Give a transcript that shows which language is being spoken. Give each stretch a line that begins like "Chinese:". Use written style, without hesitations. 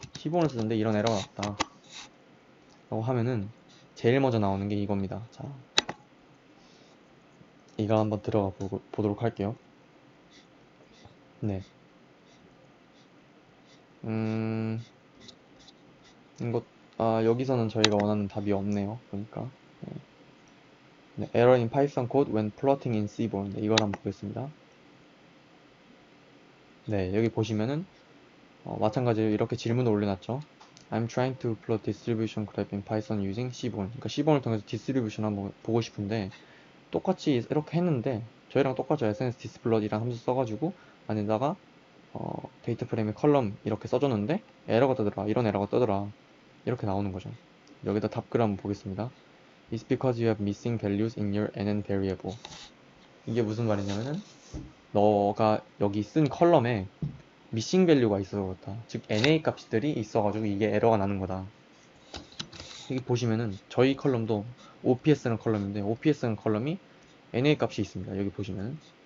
Korean: cborn을 쓰는데 이런 에러가 났다 라고 하면은 제일 먼저 나오는 게 이겁니다. 자, 이거 한번 들어가 보도록 할게요. 네. 이거, 여기서는 저희가 원하는 답이 없네요. 보니까. 네.
English: Error in Python code when plotting in Seaborn.
Korean: 네, 이걸 한번 보겠습니다. 네, 여기 보시면은, 마찬가지로 이렇게 질문을 올려놨죠.
English: I'm trying to plot distribution graph in Python using Seaborn.
Korean: 그러니까 Seaborn을 통해서 distribution 한번 보고 싶은데, 똑같이 이렇게 했는데, 저희랑 똑같죠. SNS disploit이라는 함수 써가지고, 안에다가, 데이터 프레임에 컬럼 이렇게 써줬는데, 에러가 뜨더라. 이런 에러가 뜨더라. 이렇게 나오는 거죠. 여기다 답글 한번 보겠습니다.
English: It's because you have missing values in your nn variable.
Korean: 이게 무슨 말이냐면은 너가 여기 쓴 컬럼에 missing value가 있어서 그렇다. 즉 na 값들이 있어가지고 이게 에러가 나는 거다. 여기 보시면은 저희 컬럼도 OPS라는 컬럼인데 OPS라는 컬럼이 na 값이 있습니다. 여기 보시면은.